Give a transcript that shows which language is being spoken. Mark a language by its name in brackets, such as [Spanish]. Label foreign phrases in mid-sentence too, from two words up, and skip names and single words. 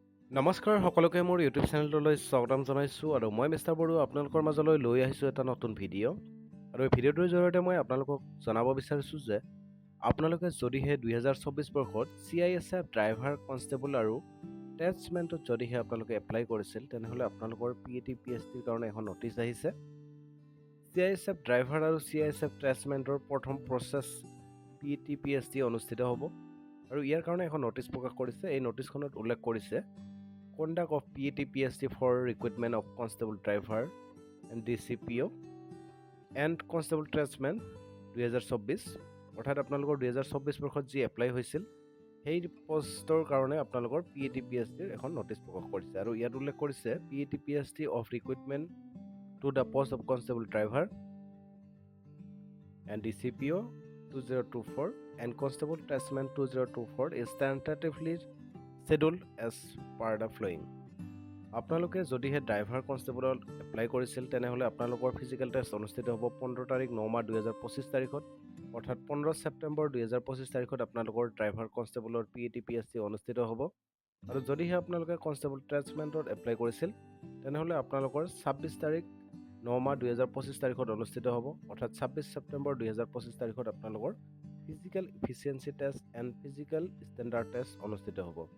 [Assamese] নমস্কাৰ সকলোকে মোৰ ইউটিউব চেনেলটোলৈ স্বাগতম জনাইছোঁ আৰু মই মিষ্টাৰ বড়ো আপোনালোকৰ মাজলৈ লৈ আহিছোঁ এটা নতুন ভিডিঅ' আৰু এই ভিডিঅ'টোৰ জৰিয়তে মই আপোনালোকক জনাব বিচাৰিছোঁ যে আপোনালোকে যদিহে 2024 বৰ্ষত CISF [English] driver constable [Assamese] আৰু টেষ্টমেণ্টত যদিহে আপোনালোকে এপ্লাই কৰিছিল তেনেহ'লে আপোনালোকৰ PAT PSTৰ কাৰণে এখন নটিচ আহিছে। CISF ড্ৰাইভাৰ আৰু CISF টেষ্টমেণ্টৰ প্ৰথম প্ৰচেছ PAT PST অনুষ্ঠিত হ'ব আৰু ইয়াৰ কাৰণে এখন নটিচ প্ৰকাশ কৰিছে। এই নটিচখনত উল্লেখ কৰিছে [English] Conduct of PAT PST for recruitment of constable driver and DCPO and constable tradesman [Assamese] 2024 অৰ্থাৎ আপোনালোকৰ 2024 বৰ্ষত যি এপ্লাই হৈছিল সেই পোষ্টৰ কাৰণে আপোনালোকৰ [English] PAT PSTৰ এখন নটিচ প্ৰকাশ কৰিছে আৰু ইয়াত উল্লেখ কৰিছে PAT PST of recruitment to the post of constable driver and DCPO 2024 and constable tradesman 2024 is tentatively scheduled as per the following. [Assamese] আপোনালোকে যদিহে [English] driver constable [Assamese] এপ্লাই কৰিছিল তেনেহ'লে আপোনালোকৰ [English] physical test [Assamese] অনুষ্ঠিত হ'ব 15 তাৰিখ 9 মাহ 2025 তাৰিখত অৰ্থাৎ 15 ছেপ্টেম্বৰ 2025 তাৰিখত আপোনালোকৰ [English] driver constable [Assamese] PAT PST অনুষ্ঠিত হ'ব আৰু যদিহে আপোনালোকে [English] constable tradesman [Assamese] এপ্লাই কৰিছিল তেনেহ'লে আপোনালোকৰ 26 তাৰিখ 9 মাহ 2025 তাৰিখত অনুষ্ঠিত হ'ব অৰ্থাৎ 26 ছেপ্টেম্বৰ 2025 তাৰিখত আপোনালোকৰ [English] physical efficiency test and physical standard test [Assamese] অনুষ্ঠিত হ'ব